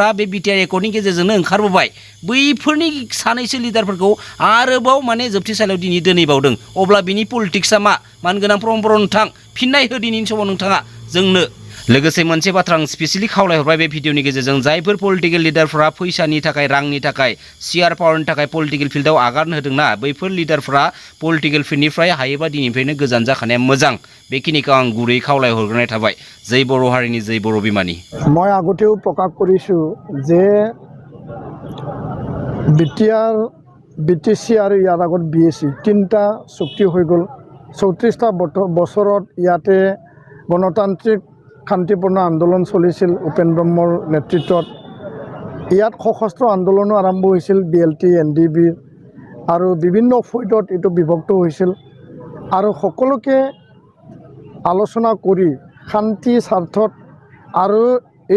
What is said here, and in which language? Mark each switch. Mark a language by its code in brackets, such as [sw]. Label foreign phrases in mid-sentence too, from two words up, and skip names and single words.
[brx] बे बिटिआर एकर्डनि गेजेरजोंनो ओंखारबोबाय बैफोरनि सानैसो लिडारफोरखौ आरोबाव माने जोबथेसालियाव दिनै दोनहैबावदों अब्ला बिनि पलिटिक्सआ मा मानगोनां प्रमद बर' नोंथां फिननाय हो दिनैनि समाव नोंथाङा जोंनो लोगोसे मोनसे बाथ्रा आं स्पेसियेलि खावलायहरबाय बे भिडिअनि गेजेरजों जायफोर पलिटिकेल लिडारफोरा फैसानि थाखाय रांनि थाखाय सियार पावारनि थाखाय पलिटिकेल फिल्डआव आगान होदोंना बैफोर लिडारफोरा पलिटिकेल फिल्डनिफ्राय हायोबा दिनैनिफ्रायनो गोजान जाखानाया मोजां बेखिनिखौ आं गुरै खावलायहरग्रोनाय थाबाय जै बर' हारिनि जै बर' बिमानि [as] মই আগতেও প্ৰকাশ কৰিছোঁ যে বিটিআৰ বিটিচি আৰু ইয়াৰ আগত বিএছচি তিনিটা চুক্তি হৈ গ'ল 34টা বছৰত ইয়াতে গণতান্ত্ৰিক শান্তিপূৰ্ণ আন্দোলন চলিছিল উপেন ব্ৰহ্মৰ নেতৃত্বত ইয়াত সশস্ত্ৰ আন্দোলনো আৰম্ভ হৈছিল বিএলটি এনডিবি আৰু বিভিন্ন ফৈদত এইটো বিভক্ত হৈছিল আৰু সকলোকে আলোচনা কৰি শান্তি স্বাৰ্থত আৰু এই